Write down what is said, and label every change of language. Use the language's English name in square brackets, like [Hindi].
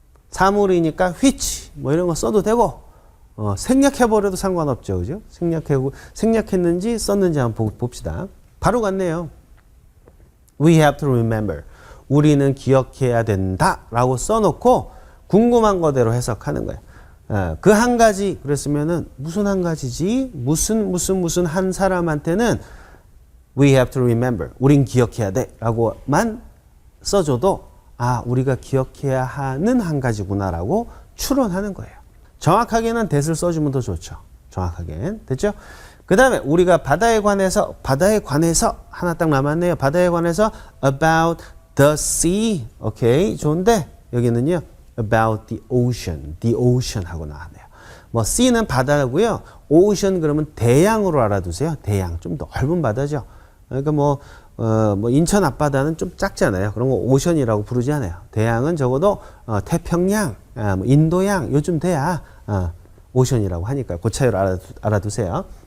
[Korean] 사물이니까 which. 뭐 이런 거 써도 되고, 생략해버려도 상관없죠. 그죠? 생략했는지 썼는지 한번 봅시다. 바로 같네요. [English] We have to remember. [Korean] 우리는 기억해야 된다. 라고 써놓고 궁금한 거대로 해석하는 거예요. 그 한 가지 그랬으면은 무슨 한 가지지? 무슨 한 사람한테는 [English] we have to remember. [Korean] 우린 기억해야 돼. 라고만 써줘도 아, 우리가 기억해야 하는 한 가지구나 라고 추론하는 거예요. 정확하게는 that을 써주면 더 좋죠. 정확하게. 됐죠? 그 다음에 우리가 바다에 관해서 하나 딱 남았네요. 바다에 관해서 about the sea. 오케이. 좋은데 여기는요. about the ocean 하고 나왔네요. 뭐 sea는 바다고요. ocean 그러면 대양으로 알아두세요. 대양. 좀 넓은 바다죠. 그러니까 뭐 인천 앞바다는 좀 작잖아요. 그런 거 오션이라고 부르지 않아요. 대양은 적어도 태평양, 뭐 인도양 요즘 돼야 오션이라고 하니까 그 차이를 알아두세요.